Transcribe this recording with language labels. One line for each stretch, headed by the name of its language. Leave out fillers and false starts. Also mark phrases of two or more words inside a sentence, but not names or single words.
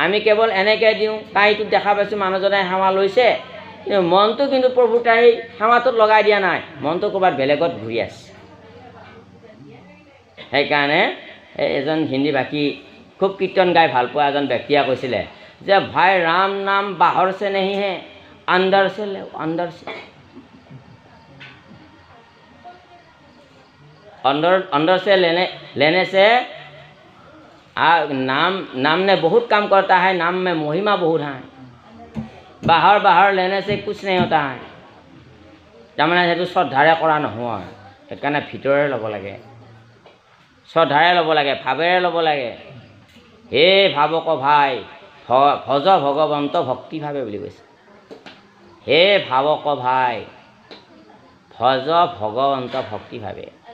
Assamese: আমি কেৱল এনেকৈ দিওঁ, তাইটোক দেখা পাইছোঁ মানুহজনে সেৱা লৈছে, কিন্তু মনটো কিন্তু প্ৰভু তাই সেৱাটোত লগাই দিয়া নাই, মনটো ক'ৰবাত বেলেগত ঘূৰি আছে। সেইকাৰণে এজন হিন্দী ভাষী খুব কীৰ্তন গাই ভাল পোৱা এজন ব্যক্তিয়ে কৈছিলে যে
Hindi: भाई राम नाम बाहर से नहीं है, अंदर से ले, अंदर से। अंदर से लेने से नाम ने बहुत काम करता है, नाम में महिमा बहुत है। बाहर लेने से कुछ नहीं होता है।
Assamese: তাৰমানে সেইটো শ্ৰদ্ধাৰে কৰা নহয়, সেইকাৰণে ভিতৰে ল'ব লাগে, শ্ৰদ্ধাৰে ল'ব লাগে, ভাৱেৰে ল'ব লাগে। হে ভাৱক ভাই ভজ ভগৱন্ত ভক্তিভাৱে বুলি কৈছে। হে ভাৱক ভাই ভজ ভগৱন্ত ভক্তিভাৱে।